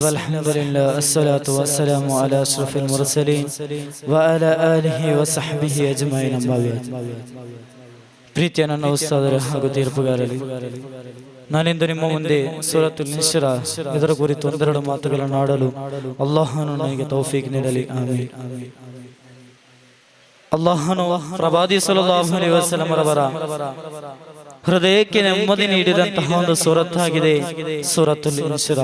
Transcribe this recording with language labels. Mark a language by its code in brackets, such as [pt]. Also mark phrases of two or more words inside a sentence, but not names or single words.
[ar] والحمد لله الصلاة والسلام على أشرف المرسلين وعلى آله وصحبه أجمعين أما بعد. [kn] ಪ್ರೀತಿಯ ನನ್ನ ಉಸ್ತಾದರೇ ಹಾಗೂ ತೀರ್ಪುಗಾರರೇ, ನಾನಿಂದು ನಿಮ್ಮ ಮುಂದೆ ಸೂರತುಲ್ ಇಶ್ರಾ ಇದರ ಕುರಿತು ಒಂದೆರಡು ಮಾತುಗಳನ್ನು ಆಡಲು ಅಲ್ಲಾಹನು ನನಗೆ ತೌಫೀಕ್ ನೀಡಲಿ. ಆಮೀನ್. ಅಲ್ಲಾಹನು ಪ್ರವಾದಿ [ar] صلى الله عليه وسلم [kn] ರವರ ಹೃದಯಕ್ಕೆ ನೆಮ್ಮದಿ ನೀಡಿದಂತಹ ಒಂದು ಸೂರತ್ ಆಗಿದೆ ಸೂರತುಲ್ ಇಶ್ರಾ.